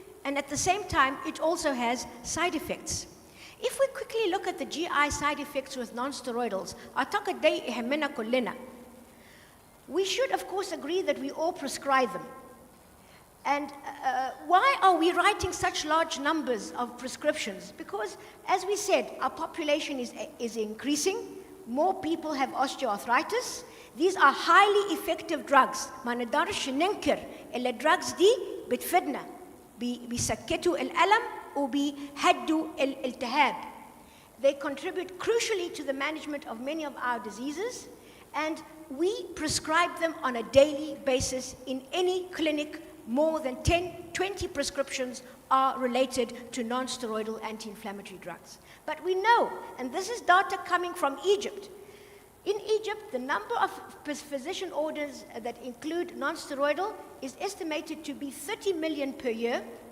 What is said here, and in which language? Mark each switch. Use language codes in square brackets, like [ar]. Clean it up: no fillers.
[en] And at the same time, it also has side effects. If we quickly look at the GI side effects with non-steroidals, [ar] أعتقد ده يهمنا كلنا. [en] We should, of course, agree that we all prescribe them. And why are we writing such large numbers of prescriptions? Because, as we said, our population is increasing. More people have osteoarthritis. These are highly effective drugs. [ar] ما نقدرش ننكر إلا drugs دي بتفيدنا بيسكتوا الألم وبيهدوا الالتهاب. [en] They contribute crucially to the management of many of our diseases, and we prescribe them on a daily basis in any clinic. More than 20 prescriptions are related to non-steroidal anti-inflammatory drugs. But we know, and this is data coming from Egypt, in Egypt, the number of physician orders that include non-steroidal is estimated to be 30 million per year.